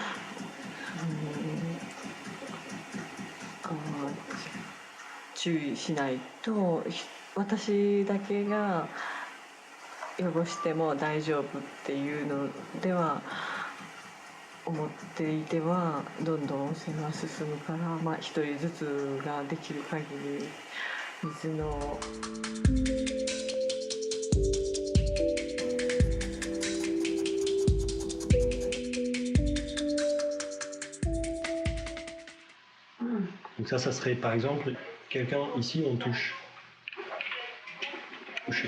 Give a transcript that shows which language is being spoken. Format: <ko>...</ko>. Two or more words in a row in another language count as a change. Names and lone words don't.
<ja>注意しないと私だけが汚しても大丈夫っていうのでは思っていてはどんどん汚染が進むから、まあ一人ずつができる限り水の</ja> <fr>Donc ça serait par exemple quelqu'un ici on touche. Toucher.</fr>